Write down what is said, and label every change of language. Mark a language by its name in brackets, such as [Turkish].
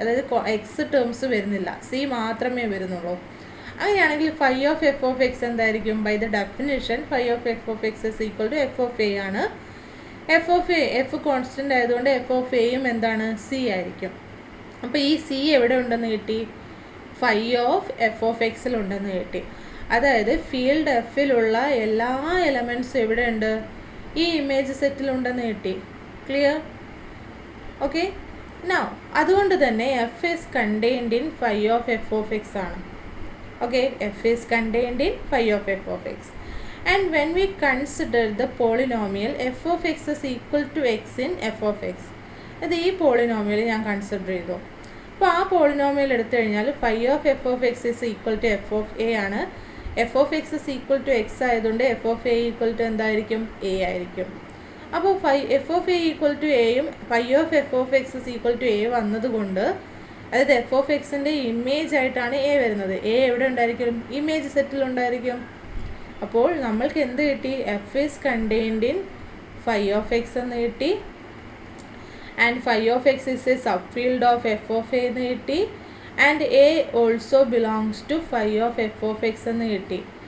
[Malayalam] അതായത് x terms വരുന്നില്ല, c മാത്രമേ വരുന്നുള്ളൂ. [English] അങ്ങനെയാണെങ്കിൽ phi of f of x എന്തായിരിക്കും, by the definition phi of f of x is equal to f of a ആണ്. [Malayalam] f constant ആയതുകൊണ്ട് f of aയും എന്താണ്, c ആയിരിക്കും. അപ്പോൾ ഈ c എവിടെ ഉണ്ടെന്ന് കിട്ടി, phi of f of x ഉണ്ടെന്ന് കിട്ടി. അതായത് ഫീൽഡ് എഫിലുള്ള എല്ലാ എലമെൻറ്റ്സും എവിടെ ഉണ്ട്, ഈ ഇമേജ് സെറ്റിലുണ്ടെന്ന് കിട്ടി. ക്ലിയർ? ഓക്കെ. [English] Now അതുകൊണ്ട് തന്നെ f is contained in phi of f of x ആണ്. Okay, f is contained in phi of f of x. And when we consider the polynomial f of x is equal to x in f of x, [Malayalam] അത് ഈ polynomial ഞാൻ consider ചെയ്തു. അപ്പോൾ ആ polynomial എടുത്തു കഴിഞ്ഞാൽ [English] phi of f of x is equal to f of a ആണ്. f of x is equal to x ആയതുകൊണ്ട് f of a equal to എന്തായിരിക്കും, a ആയിരിക്കും. അപ്പോൾ f of a equal to aയും phi of f of x is equal to a വന്നതുകൊണ്ട്, [Malayalam] അതായത് f of xൻ്റെ image ആയിട്ടാണ് a വരുന്നത്. a എവിടെ ഉണ്ടായിരിക്കും, ഇമേജ് സെറ്റിൽ ഉണ്ടായിരിക്കും. അപ്പോൾ നമ്മൾക്ക് എന്ത് കിട്ടി, [English] f is contained in phi of x എന്ന് കിട്ടി, and phi of x is a subfield of f of a എന്ന് കിട്ടി, and a also belongs to phi of f of x എന്ന് കിട്ടി.